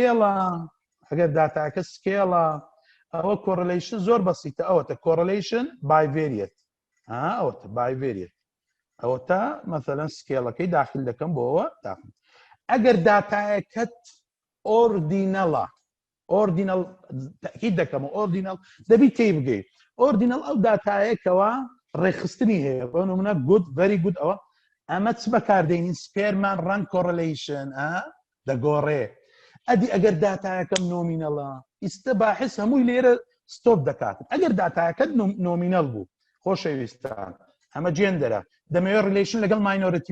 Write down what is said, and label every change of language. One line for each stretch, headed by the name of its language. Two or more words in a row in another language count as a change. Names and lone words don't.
Central Kurdish: سکێڵە ئەوە کۆڕلیشن زۆر بەسیتە ئەوەتە
English: correlation bivariate
Central Kurdish: ئەوەتە بایڤێریەت ئەوەتە مەثەلەن سکێڵەکەی داخل دەکەم بۆەوە داخل ئەگەر داتایەکەت ئۆردینەڵە ئۆردینەڵ تەکید دەکەم ئۆردینەڵ دەبی تێی بگەیت ئۆردینەڵ ئەو داتایەکەوە ڕێخستنی هەیە بۆ نمونە
English: good very good
Central Kurdish: ئەوە ئەمە چ بەکاردێنین
English: Spearman rank
Central Kurdish: کۆڕلیشن دەگۆڕێ ئەدی ئەگەر داتایەکەم نۆمینەڵە ئیستە باحث هەمووی لێرە ستۆپ دەکاتن ئەگەر داتایەکەت نۆمینەڵ بوو خۆشەویستان ئەمە جێندەرە دەمەوێت ریلیشن لەگەڵ ماینۆرەتی